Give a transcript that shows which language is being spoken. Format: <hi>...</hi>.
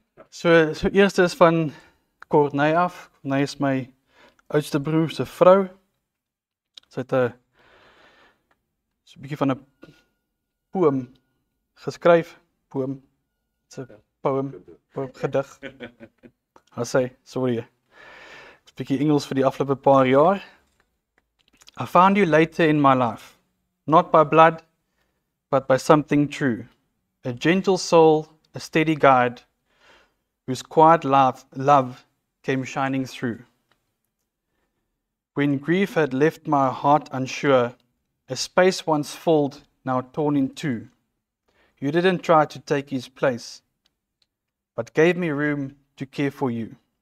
<af>So eerste is van Corneille af. Corneille is my oudste broer se vrou. Sy het 'n bietjie van 'n poem geskryf. Poem.</af> <en>It's a poem,</en> <af>gedig. Haar sê,</af> <en>sorry.</en> <af>Ek's bietjie Engels vir die afgelope paar jaar.</af> <en>I found you later in my life, not by blood, but by something true. A gentle soul, a steady guide, whose quiet love came shining through. When grief had left my heart unsure, a space once filled, now torn in two, you didn't try to take his place, but gave me room to care for you.</en>